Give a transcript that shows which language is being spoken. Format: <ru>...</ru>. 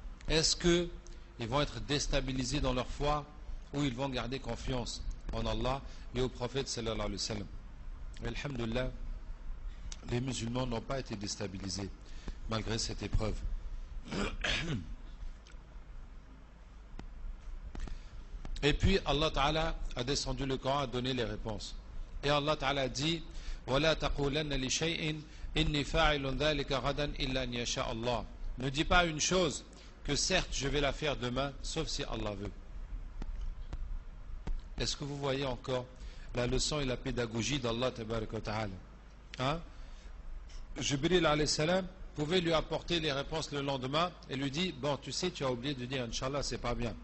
<fr>Est-ce qu'ils vont être déstabilisés dans leur foi ou ils vont garder confiance en Allah et au prophète sallallahu alayhi wa sallam? Alhamdulillah, les musulmans n'ont pas été déstabilisés malgré cette épreuve. Et puis Allah Ta'ala a descendu le Coran, a donné les réponses. Et Allah Ta'ala dit:</fr> <ar>وَلَا تَقُولَنَّ لِشَيْءٍ إِنِّي فَاعِلٌ ذَلِكَ غَدًا إِلَّا أَنْ يَشَاءَ اللَّهُ.</ar> <fr>Ne dis pas une chose que certes je vais la faire demain, sauf si Allah veut. Est-ce que vous voyez encore la leçon et la pédagogie d'Allah Tabaraka wa Ta'ala? Hein? Jibril alayhi salam pouvait lui apporter les réponses le lendemain et lui dit: bon, tu sais, tu as oublié de dire Inch'Allah, c'est pas bien.</fr>